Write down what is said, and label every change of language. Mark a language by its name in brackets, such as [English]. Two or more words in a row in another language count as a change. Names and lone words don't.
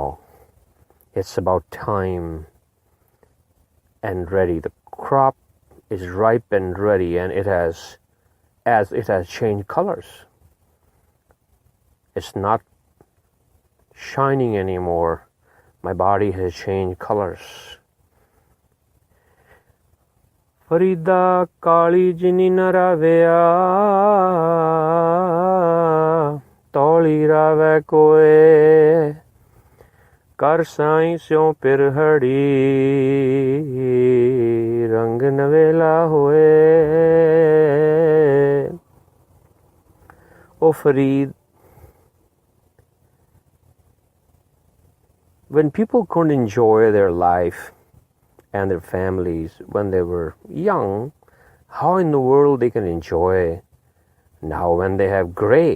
[English] It's about time and ready. The crop is ripe and ready, and it has changed colors. It's not shining anymore. My body has changed colors. [Punjabi] ਫਰੀਦਾ ਕਾਲੀ ਜਿਨੀ ਨਾ ਰਾਵਿਆ ਤੋਲੀ ਰਾਵੇ ਕੋਏ. ਕਰ ਸਾਈਂ ਸਿਉ ਪਿਰਹੜੀ ਰੰਗ ਨਵੇਲਾ ਹੋਏ. [English] O Farid, when people couldn't enjoy their life and their families when they were young, how in the world they can enjoy now when they have gray?